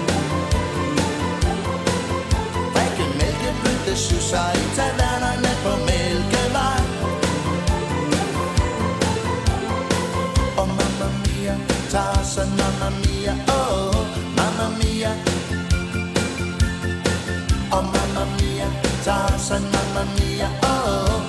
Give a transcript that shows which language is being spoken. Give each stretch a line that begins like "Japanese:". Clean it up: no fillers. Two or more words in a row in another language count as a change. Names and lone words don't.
Danish: Drikke mælkeblødte susser i tavernerne på Mælkevej. Tarzan,
Italian: mamma mia, oh, mamma mia. Oh mamma mia, Tarzan, mamma mia, oh.